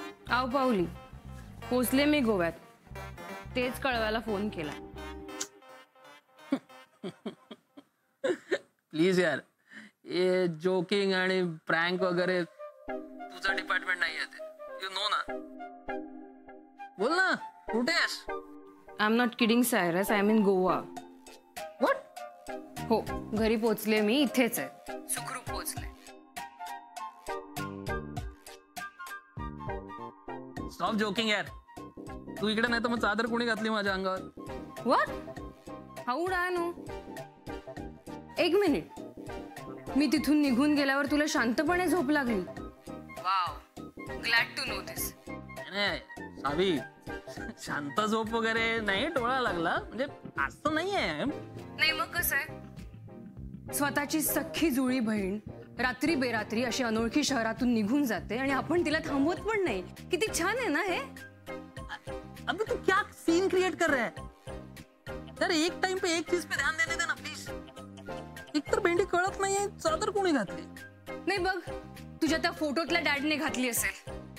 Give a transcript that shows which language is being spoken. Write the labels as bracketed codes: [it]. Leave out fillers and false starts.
[mr] आव पावली, पोचले मी गोव्यात. तेच कळवायला फोन केला. प्लीज यार, ये जोकिंग आणि प्रँक वगैरे तुझं डिपार्टमेंट नाही आहे ते. [en] You know ना. [mr] बोल ना, कुठे आहेस? [en] I am not kidding Cyrus, I am in Goa. What? [mr] हो, घरी पोचले मी. इथेच आहे, सुखरूप पोचले. [en] Stop joking यार. [mr] तू इकडे नाही तर मग चादर कोणी घातली माझ्या अंगावर? [en] What? How dino? [mr] एक मिनिट, मी तिथून निघून गेल्यावर तुला शांतपणे झोप लागली? [en] Wow, glad to know this. [mr] नाही सावी, शांत झोप वगैरे नाही, डोळा लागला म्हणजे असं नाहीये. नाही मग कसं आहे? स्वतःची सख्खी जुळी बहीण रात्री बेरात्री अशी अनोळखी शहरातून निघून जाते आणि आपण तिला थांबवत पण नाही. किती छान आहे ना हे? [hi] अबे तू क्या सीन क्रिएट कर रहा है यार? एक टाइम पे एक चीज पे ध्यान देने देना प्लीज. [mr] एक तर भेंडी कळत नाहीये, चादर कोणी घातली? नाही बघ, तुझ्या त्या फोटोतल्या डॅडने घातली असेल.